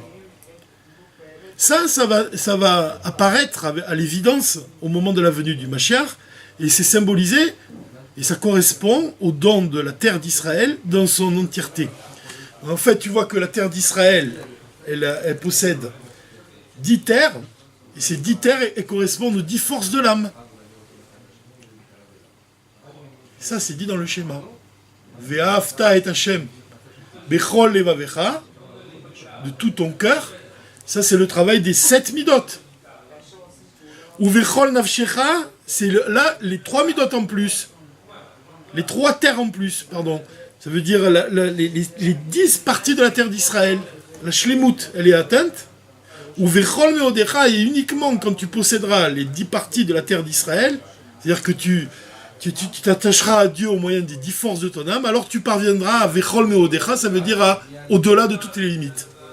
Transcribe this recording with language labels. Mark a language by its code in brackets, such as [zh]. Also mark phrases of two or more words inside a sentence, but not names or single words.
[fr] Ça va apparaître à l'évidence au moment de la venue du Mashiach, et c'est symbolisé, et ça correspond au don de la terre d'Israël dans son entièreté. En fait, tu vois que la terre d'Israël, elle possède 10 terres, et ces 10 terres elles correspondent aux 10 forces de l'âme. Ça, c'est dit dans le schéma. [he] ואהבת את השם בכל לבבך, [fr] de tout ton cœur. Ça, c'est le travail des 7 midot. [he] ו ובכל נפשך, [fr] c'est là les 3 midot en plus. Les 3 terres en plus, pardon. Ça veut dire les 10 parties de la terre d'Israël. La shlemut, elle est atteinte. [he] ו ובכל מאודך, [fr] et uniquement quand tu posséderas les 10 parties de la terre d'Israël, c'est-à-dire que tu tu t'attacheras à Dieu au moyen des 10 forces de ton âme, alors tu parviendras à [he] ובכל מאודך, [fr] ça veut dire au-delà de toutes les limites.